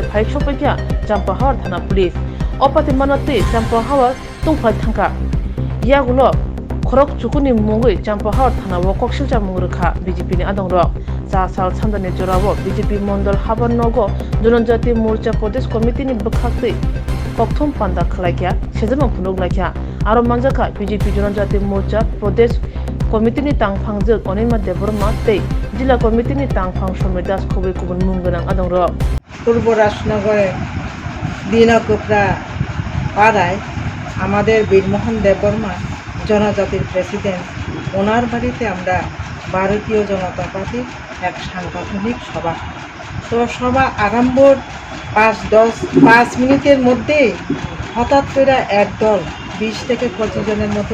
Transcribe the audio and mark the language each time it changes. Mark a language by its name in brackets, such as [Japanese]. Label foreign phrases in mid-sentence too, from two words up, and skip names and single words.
[Kok Borok] phai chopakya champa hawar thana police opatimanote champa hawar tungphai thangka yagulo khorok chukuni mungoi champa hawar thana wokok silja mungrekha BJP ni adongrok cha sal chandani jorawo BJP mondol habar nogo Janajati Morcha Pradesh Committee ni bukhakte kokthum panda khlakya sejama phunok lakya aro manjaka BJP Janajati Morcha Pradesh Committee ni tangphangje onima Deborma tei jila committee ni tangphang somidas khobe kubun mungganang adongrok [Bangla] পূর্ব রাজনগরে দিনকুপরা পাড়ায় আমাদের বীরমোহন দেববর্মা জনজাতির প্রেসিডেন্ট ওনার বাড়িতে আমরা ভারতীয় জনতা পার্টির এক সাংগঠনিক সভা তো সভা আরম্ভর 5 মিনিটের মধ্যেই হঠাৎ করে একদল 20 থেকে 25 জনের মতো